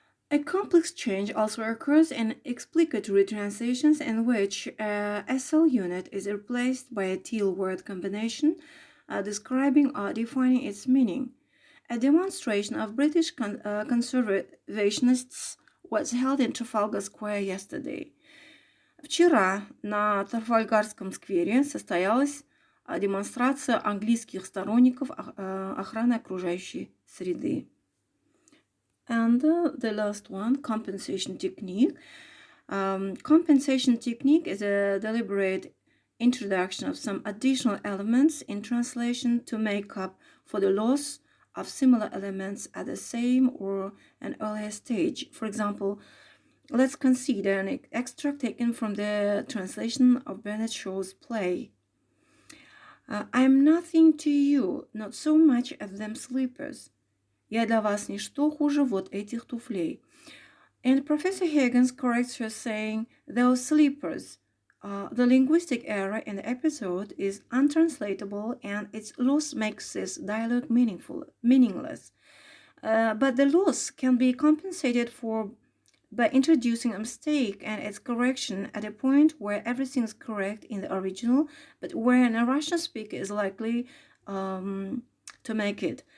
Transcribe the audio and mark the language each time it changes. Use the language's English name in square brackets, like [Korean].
[English] A complex change also occurs in explicatory translations in which a SL unit is replaced by a TL word combination describing or defining its meaning. A demonstration of British conservationists was held in Trafalgar Square yesterday. [Russian] Вчера на Трафальгарском сквере состоялась демонстрация английских сторонников охраны окружающей среды. [English] And the last one, compensation technique. Compensation technique is a deliberate introduction of some additional elements in translation to make up for the loss of similar elements at the same or an earlier stage. For example, let's consider an extract taken from the translation of Bernard Shaw's play. I'm nothing to you, not so much as them slippers. [Russian] Я для вас ничто хуже вот этих туфлей. [English] And Professor Higgins corrects her saying, those slippers. The linguistic error in the episode is untranslatable and its loss makes this dialogue meaningless. But the loss can be compensated for by introducing a mistake and its correction at a point where everything is correct in the original, but where a Russian speaker is likely to make it.